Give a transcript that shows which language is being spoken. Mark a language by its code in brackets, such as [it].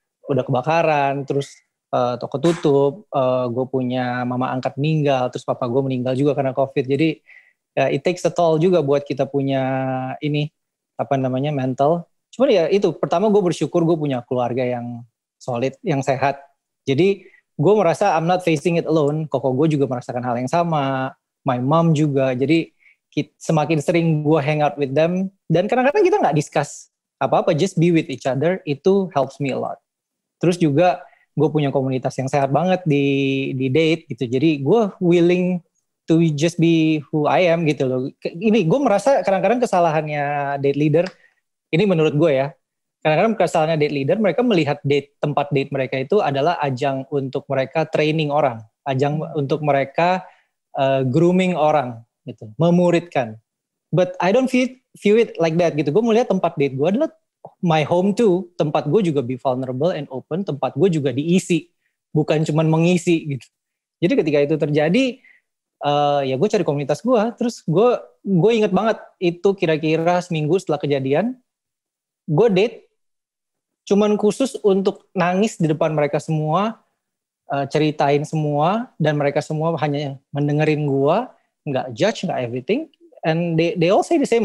[id] Udah kebakaran, terus toko tutup, gue punya mama angkat meninggal, terus papa gue meninggal juga karena COVID. Jadi [en] it takes a toll [id] juga buat kita punya mental. Cuman ya itu, pertama gue bersyukur gue punya keluarga yang solid, yang sehat. Jadi gue merasa [en] I'm not facing it alone. [id] Koko gue juga merasakan hal yang sama, [en] my mom [id] juga. Jadi semakin sering gue [en] hang out with them, [id] dan kadang-kadang kita nggak [en] discuss [id] apa-apa, [en] just be with each other, [id] itu [en] helps me a lot. [id] Terus juga gue punya komunitas yang sehat banget di date gitu, jadi gue [en] willing to just be who I am [id] gitu loh. Ini gue merasa kadang-kadang kesalahannya date leader, ini menurut gue ya, kadang-kadang kesalahannya date leader, mereka melihat tempat date mereka itu adalah ajang untuk mereka training orang, ajang untuk mereka grooming orang gitu, memuridkan. [en] But I don't view it like that [id] gitu. Gue melihat tempat date gue adalah [en] my home too. [id] Tempat gue juga [en] be vulnerable and open. [id] Tempat gue juga diisi, bukan cuma mengisi gitu. Jadi ketika itu terjadi, ya gue cari komunitas gue. Terus gue inget banget itu kira-kira seminggu setelah kejadian, gue date cuman khusus untuk nangis di depan mereka semua, ceritain semua, dan mereka semua hanya mendengerin gue, nggak judge, nggak everything, [en] and they all say the same.